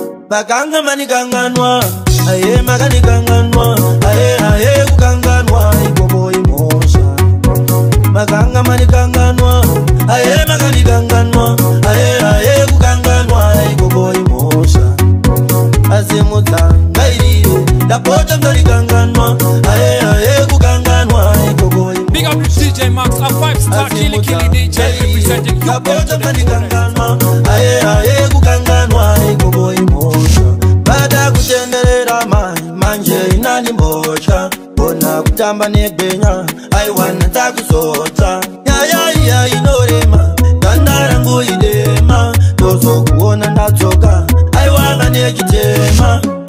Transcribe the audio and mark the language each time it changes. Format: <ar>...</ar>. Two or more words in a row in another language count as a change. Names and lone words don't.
<sn>Makanga manikanganwa, aye, makanikanganwa, aye, aye, kukanganwa, ikoko imosha. Makanga manikanganwa, aye, makanikanganwa, aye, aye, kukanganwa, ikoko imosha. Azimudzanga irire, ndapota mdarikanganwa. Aye, aye, kukanganwa, ikoko imosha.</sn> <en>Big up D J Max, a five-star killy, killy D J representing you.</en> <sn>Ndapota mdarikanganwa. Aye, aye, kukanganwa, ikoko imosha. Bada kutenderera mai, manje inani mbosha. Bona kutamba negwenya, aiwa, ndadza kuzotsva. Ya, ya, ya, inorema, ganda rangu idema, ndozokuona ndadzoka, aiwa, vane chitema.</sn>